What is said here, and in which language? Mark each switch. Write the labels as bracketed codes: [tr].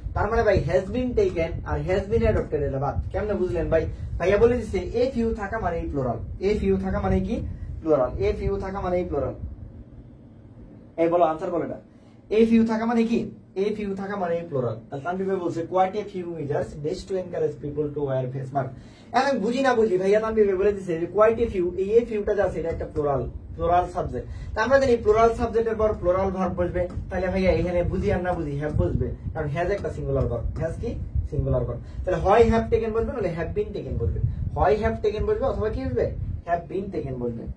[bn] তার মানে ভাই has been taken আর has been adopted এর বাদ। কেমনে বুঝলেন ভাই? ভাইয়া বলে দিচ্ছে a few থাকা মানে প্লুরাল, a few থাকা মানে কি প্লুরাল, a few থাকা মানে প্লুরাল। এই বলো আনসার বলো এটা, a few থাকা মানে কি? a few থাকা মানে প্লুরাল। তাহলে তানভীর ভাই বলছে [en] quite a few measures dash to encourage people to wear face mask। [bn] এখন বুঝি না বুঝি ভাইয়া তানভীর ভাই বলে দিচ্ছে যে quite a few, এই a few টা যা আছে এটা একটা প্লুরাল সাবজেক্ট। তা আমরা জানি প্লুরাল সাবজেক্টের পর প্লুরাল ভার্ব বসবে, তাহলে ভাইয়া এখানে বুঝি আর না বুঝি হ্যাভ বসবে, কারণ হ্যাজ একটা সিঙ্গুলার ভার্ব, হ্যাজ কি সিঙ্গুলার ভার্ব। তাহলে হয় হ্যাভ টেকেন বসবে, নাহলে হ্যাভ বিন টেকেন বসবে। হয় হ্যাভ টেকেন বসবে অথবা কি বসবে? হ্যাভ বিন টেকেন বসবে।